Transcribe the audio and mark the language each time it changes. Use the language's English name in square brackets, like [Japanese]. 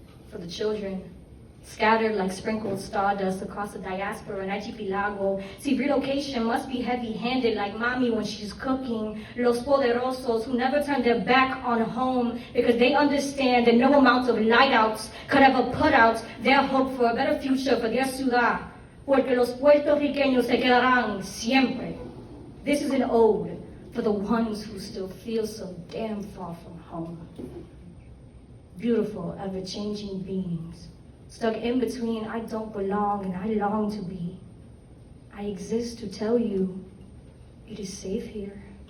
[English] For the children, scattered like sprinkled stardust across the diaspora and archipelago. See, relocation must be heavy-handed like Mommy when she's cooking. [Spanish] Los poderosos [English] who never turn their back on home because they understand that no amount of lightouts could ever put out their hope for a better future for their ciudad. [Spanish] Porque los puertorriqueños se quedarán siempre. [English] This is an ode for the ones who still feel so damn far from home. Beautiful, ever-changing beings, stuck in between I don't belong and I long to be. I exist to tell you it is safe here.